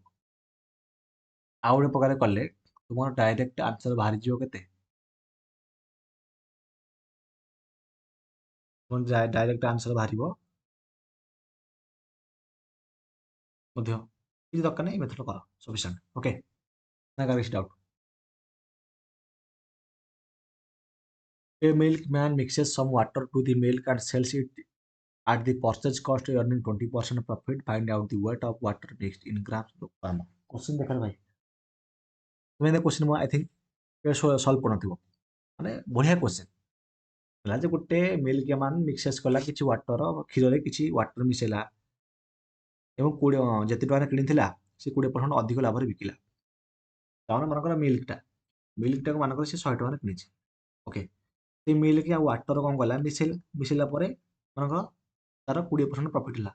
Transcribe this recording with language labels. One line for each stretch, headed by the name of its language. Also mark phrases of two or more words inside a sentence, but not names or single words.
Odia: ଆଉ ଗୋଟେ ପ୍ରକାର କଲେ ତୁମର
English: direct answer
Odia: ବାହାରିଯିବ କେତେ,
English: direct answer
Odia: ବାହାରିବ ମଧ୍ୟ, କିଛି ଦରକାର ନାହିଁ, ମେଥଡ଼ କର ସଫିସିଏଣ୍ଟ। ଓକେ, ନା କାହାର କିଛି ଡାଉଟ୍?
English: A milkman mixes some water to the milk and sells it at the purchase cost, earning 20% profit. Find out the weight of water mixed in grams of farmer.
Hindi: क्वेश्चन देख भाई, तुम्हें क्वेश्चन
English: I think
Hindi: सल्व करनथिबो, माने बढ़िया क्वेश्चन
Odia: ହେଲା ଯେ ଗୋଟେ
English: milk man mixes
Odia: କଲା କିଛି ୱାଟର, କ୍ଷୀରରେ କିଛି ୱାଟର ମିଶେଇଲା ଏବଂ 20 ଯେତେ ଟଙ୍କାରେ କିଣିଥିଲା ସେ 20% ଅଧିକ ଲାଭରେ ବିକିଲା। ତାମାନେ ମନେକର ମିଲ୍କଟାକୁ ମନେକର ସେ 100 ଟଙ୍କାରେ କିଣିଛି। ଓକେ, ସେ ମିଲ୍କ ଆଉ ୱାଟର କ'ଣ କଲା, ମିଶେଇଲା ପରେ ମନେକର ତାର 20% ପ୍ରଫିଟ୍ ହେଲା।